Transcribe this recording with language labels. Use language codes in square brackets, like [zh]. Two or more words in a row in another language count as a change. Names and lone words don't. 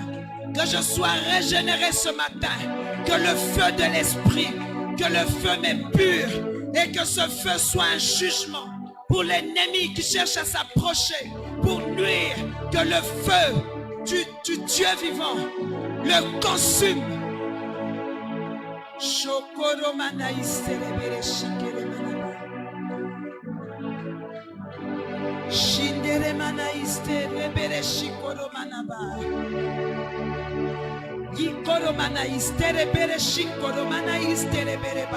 [fr] Que je sois régénéré ce matin. Que le feu de l'Esprit, que le feu m'épure et que ce feu soit un jugement pour l'ennemi qui cherche à s'approcher, pour nuire. Que le feu du Dieu vivant le consume. Shokoro manaïstere bere shikere manaba. Shindere manaïstere bere shikoro manaba. Yikoro manaïstere bere shikoro manaïstere bere ba.